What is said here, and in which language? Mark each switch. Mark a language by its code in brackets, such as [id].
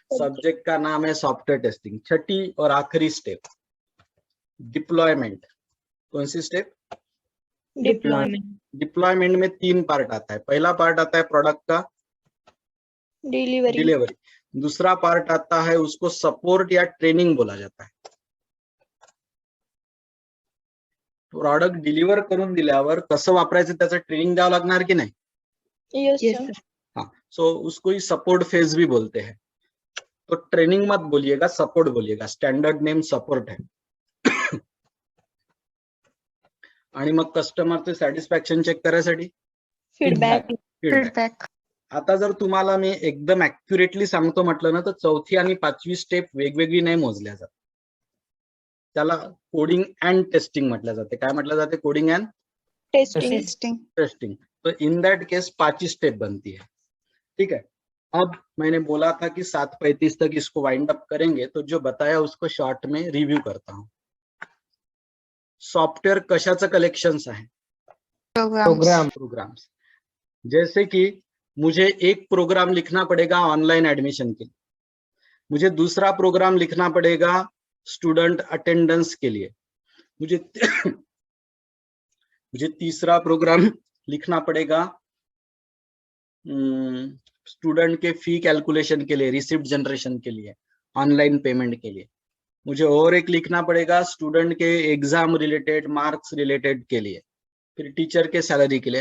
[hi] Subject का नाम है सॉफ्टवेयर टेस्टिंग. 6ठी और आखिरी स्टेप डिप्लॉयमेंट. कौन सी स्टेप? डिप्लॉयमेंट. डिप्लॉयमेंट में 3 पार्ट आता है. पहला पार्ट आता है प्रोडक्ट का डिलीवरी. दूसरा पार्ट आता है, उसको सपोर्ट या ट्रेनिंग बोला जाता है. [mr] प्रोडक्ट डिलिव्हर करून दिल्यावर कसं वापरायचं त्याचं ट्रेनिंग द्यावं लागणार की नाही? [en] Yes sir. हा, [hi] सो उसको ही सपोर्ट फेज भी बोलते हैं। तो ट्रेनिंग मत बोलिएगा, सपोर्ट बोलिएगा, स्टँडर्ड नेम सपोर्ट है। [mr] आणि मग कस्टमरचे सॅटिस्फॅक्शन चेक करायसाठी [en] Feedback feedback. [mr] आता जर तुम्हाला मी एकदम ऍक्युरेटली सांगतो म्हटलं ना, तर चौथी आणि पाचवी स्टेप वेगवेगळी नाही मोजल्या जात, त्याला कोडिंग अँड टेस्टिंग म्हटलं जाते। काय म्हटलं जाते? Coding and [en] Testing. Testing. [hi] तो [en] in that case [hi] 5 स्टेप बनती है, ठीक है। अब मैंने बोला था कि 7:35 तक इसको वाइंड अप करेंगे, तो जो बताया उसको शॉर्ट में रिव्यू करता हूँ। [mr] सॉफ्टवेयर कशाचं कलेक्शन्स आहे? [en] Programs. [hi] जैसे कि मुझे एक प्रोग्राम लिखना पड़ेगा ऑनलाइन एडमिशन के लिए, मुझे दूसरा प्रोग्राम लिखना पड़ेगा स्टूडेंट अटेंडेंस के लिए, मुझे तीसरा प्रोग्राम लिखना पड़ेगा स्टूडेंट के फी कैलकुलेशन के लिए, रिसिप्ट जनरेशन के लिए, ऑनलाइन पेमेंट के लिए, मुझे और एक लिखना पड़ेगा स्टूडेंट के एग्जाम रिलेटेड, मार्क्स रिलेटेड के लिए, फिर टीचर के सैलरी के लिए।